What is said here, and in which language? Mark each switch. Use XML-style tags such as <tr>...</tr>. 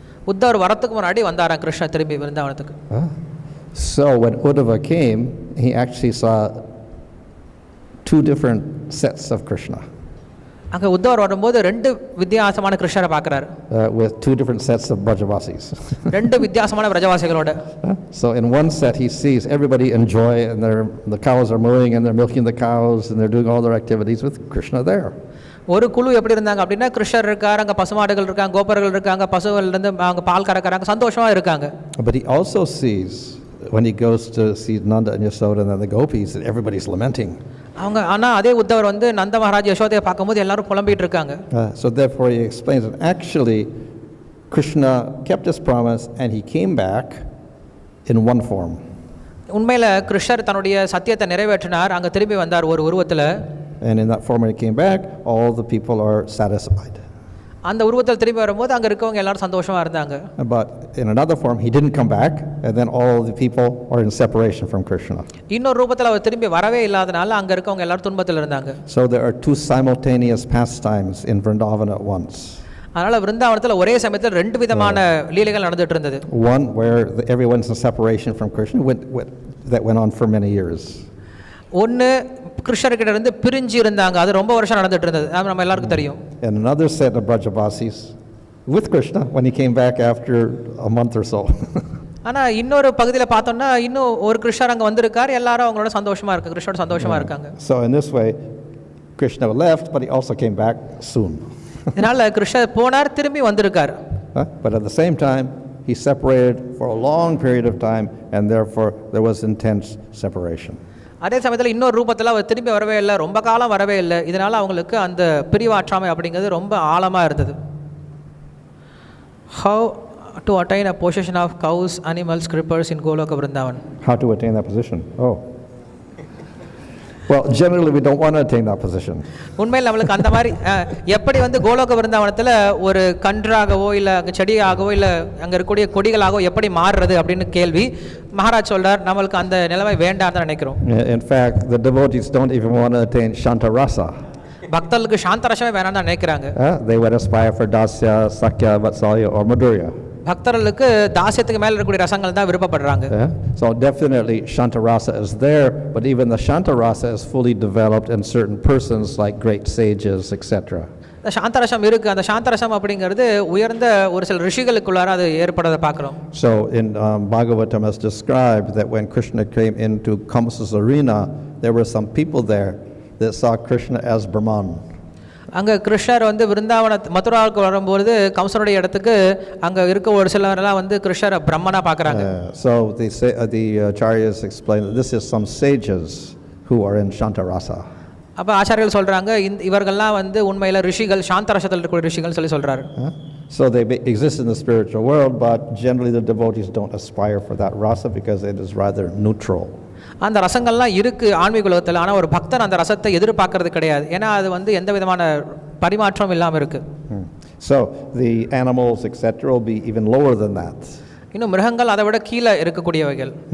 <ta>உத்தவர் வரத்துக்கு முன்னாடி வந்தாராம் கிருஷ்ணர் திரும்பி விருந்தாவனத்துக்கு.</ta> <en>So when Uddhava came, he actually saw two different sets of Krishna.</en> <ta>அங்க உத்தவர் வரும்போது ரெண்டு வித்தியாசமான கிருஷ்ணரை பார்க்கறாரு.</ta> <en>With two different sets of Brajavasis.</en> <ta>ரெண்டு வித்தியாசமான பிரஜவாசிகளோட.</ta> <en>So in one set he sees everybody enjoy and the cows are mooing and they're milking the cows and they're doing all their activities with Krishna there.</en> <ta>ஒரு குழு எப்படி இருந்தாங்க அப்படின்னா கிருஷ்ணர் இருக்கார், அங்கே பசுமாடுகள் இருக்காங்க, கோபர்கள் இருக்காங்க, பசுகள் இருந்து அவங்க பால் கறக்கறாங்க, சந்தோஷமா இருக்காங்க.</ta> <en>But he also sees when he goes to see Nanda and Yasoda and the gopis that everybody's lamenting.</en> <ta>அவங்க ஆனா அதே உத்தவர் வந்து நந்த மகாராஜ் யசோதையை பார்க்கும்போது எல்லாரும் புலம்பிட்டு இருக்காங்க.</ta> <en>So therefore he explains that actually Krishna kept his promise and he came back in one form.</en> <ta>உண்மையில் கிருஷ்ணர் தன்னுடைய சத்தியத்தை நிறைவேற்றினார், அங்கே திரும்பி வந்தார் ஒரு உருவத்தில்.</ta> <en>And in that form when he came back, all the people are satisfied.</en> <ta>அந்த உருவத்தில் திரும்பி வரும்போது அங்கே இருக்கவங்க எல்லாரும் சந்தோஷமாக இருந்தாங்க.</ta> <en>But in another form, he didn't come back, and then all the people are in separation from Krishna.</en> <ta>இன்னொரு ரூபத்தில் அவர் திரும்பி வரவே இல்லாதனால அங்கே இருக்கவங்க எல்லாரும் துன்பத்தில் இருந்தாங்க.</ta> <en>So there are two simultaneous pastimes in Vrindavan at once.</en> <ta>அதனால் விருந்தாவனத்தில் ஒரே சமயத்தில் ரெண்டு விதமான லீலைகள் நடந்துட்டு இருந்தது.</ta> <en>One where everyone's in separation from Krishna, that went on for many years.</en> <ta>ஒன்று கிருஷ்ணர்கிட்ட இருந்து பிரிஞ்சு இருந்தாங்க, அது ரொம்ப வருஷம் நடந்துட்டு இருந்தது, அது நம்ம எல்லாருக்கும் தெரியும்.</ta> <en>And another set of Brajavasis with Krishna when he came back after a month or so.</en> <ta>ஆனால் இன்னொரு பகுதியில் பார்த்தோம்னா இன்னும் ஒரு கிருஷ்ணர் அங்கே வந்திருக்கார், எல்லாரும் அவங்களோட சந்தோஷமா இருக்கு, கிருஷ்ணோட சந்தோஷமா இருக்காங்க.</ta> <en>So in this way, Krishna left, but he also came back soon.</en> <ta>இதனால கிருஷ்ணர் போனார், திரும்பி வந்திருக்கார்.</ta> <en>But at the same time, he separated for a long period of time, and therefore there was intense separation.</en> <ta>அதே சமயத்தில் இன்னொரு ரூபத்தில் அவர் திரும்பி வரவே இல்லை, ரொம்ப காலம் வரவே இல்லை, இதனால அவங்களுக்கு அந்த பிரிவாற்றாமை அப்படிங்கிறது ரொம்ப ஆழமாக இருந்தது.</ta> <en>How to attain a possession of cows, animals, crippers in Goloka Vrindavan? How to attain that position? Oh. Well, generally we don't want to attain that position.</en> <ta>உண்மையில் நம்மளுக்கு அந்த மாதிரி எப்படி வந்து கோலோக விருந்தாவனத்தில் ஒரு கன்றாகவோ இல்லை அங்கே செடியாகவோ இல்லை அங்கே இருக்கக்கூடிய கொடிகளாகவோ எப்படி மாறுறது அப்படின்னு கேள்வி மகாராஜ் சொல்றார். நம்மளுக்கு அந்த நிலைமை வேண்டாம்னு நினைக்கிறோம்.</ta> <en>In fact, the devotees don't even want to attain Shanta Rasa.</en> <ta>பக்தர்களுக்கு சாந்த ரசமே வேணாம்னு தான் நினைக்கிறாங்க.</ta> <en>They would aspire for Dasya, Sakya, Vatsalya or Madhurya.</en> <ta>பக்தர்களுக்கு தாசியத்துக்கு மேல இருக்கக்கூடிய ரசங்கள் தான் விருப்பப்படுறாங்க.</ta> <en>So definitely Shanta Rasa is there, but even the Shanta Rasa is fully developed in certain persons like great sages, etc.</en> <ta>சாந்தரசம் இருக்கு, அந்த சாந்தரசம் அப்படிங்கிறது உயர்ந்த ஒரு சில ரிஷிகளுக்குள்ளார அது ஏற்படுறதை பார்க்கிறோம்.</ta> <en>So in Bhagavatam is described that when Krishna came into Kamsa's arena, there were some people there that saw Krishna as Brahman.</en> <ta>அங்கே கிருஷ்ணர் வந்து விருந்தாவன மதுராவுக்கு வரும்போது கம்சனுடைய இடத்துக்கு அங்கே இருக்க ஒரு சிலரெல்லாம் வந்து கிருஷ்ணரை பிரம்மனா பார்க்குறாங்க.</ta> <en>So the acharyas explain that this is some sages who are in Shantarasa.</en> <ta>அப்போ ஆச்சாரியர்கள் சொல்கிறாங்க இவர்கள்லாம் வந்து உண்மையில் ரிஷிகள், சாந்தரசத்தில் இருக்கக்கூடிய ரிஷிகள் சொல்கிறாரு.</ta> <en>So they exist in the spiritual world, but generally the devotees don't aspire for that rasa because it is rather neutral.</en> <ta>அந்த ரசங்கள்லாம் இருக்குது ஆன்மீக உலகத்தில், ஆனால் ஒரு பக்தன் அந்த ரசத்தை எதிர்பார்க்கறது கிடையாது, ஏன்னா அது வந்து எந்த விதமான பரிமாற்றம் இல்லாமல் இருக்குது.</ta> <en>So the animals etc will be even lower than that.</en> <ta>இன்னும் மிருகங்கள் அதை விட கீழே இருக்கக்கூடியவைகள்.</ta>